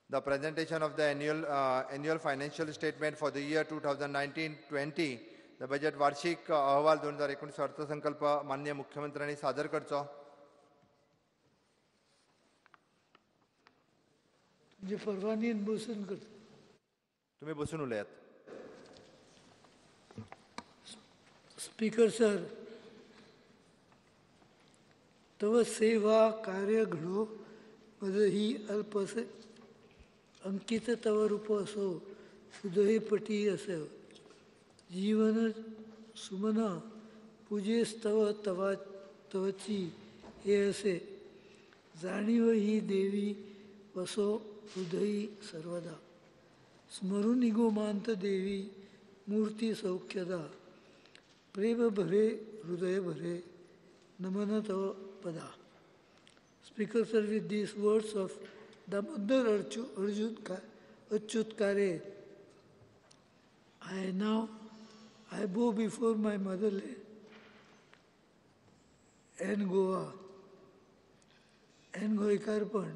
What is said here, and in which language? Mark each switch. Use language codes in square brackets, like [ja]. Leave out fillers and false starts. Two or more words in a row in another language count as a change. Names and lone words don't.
[en] The presentation of the annual financial statement for the year 2019-20, the budget [kok] वार्षिक अहवाल 2019 अर्थसंकल्प माननीय मुख्यमंत्र्यांनी सादर करचो. तुमची परवानगी बसून कर. तुम्ही बसून उलयात. [en] Speaker sir, [mr] तव सेवा कार्य घडो मज ही अल्पस अंकित तव रूप असो सुदही पटी असो जीवन सुमना पूजेस्तव तवा तवची हे असे जाणीव ही देवी वसो हृदयी सर्वदा स्मरून निगो मांत देवी मूर्ती सौख्यदा प्रेम भरे हृदय भरे नमन तव पदा. [en] Speaker sir, with these words of Damodar Achyut Kare, I bow before my motherland and Goa and Goikarpand.